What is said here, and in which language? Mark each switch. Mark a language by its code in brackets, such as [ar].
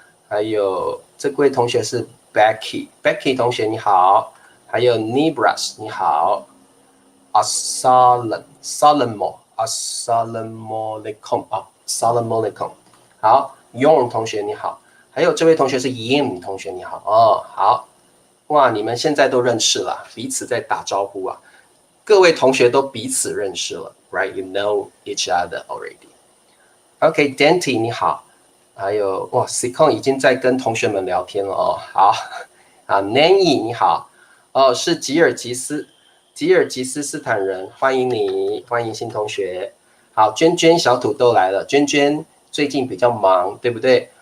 [zh] 还有这位同学是 Becky 同学你好，还有 Nibras 你好 ，Solomon [ar] Assalamu alaikum 啊 ，Assalamu alaikum。 [zh] 好 ，Yon 同学你好，还有这位同学是 Yim 同学你好哦，好，哇，你们现在都认识了，彼此在打招呼啊，各位同学都彼此认识了 ， [en] right? You know each other already. [zh] OK，Dante 你好，还有哇 ，Sikon 已经在跟同学们聊天了哦，好，啊 Nanny 你好，哦是吉尔吉斯斯坦人，欢迎你，欢迎新同学。好，娟娟小土豆来了，娟娟最近比较忙，对不对？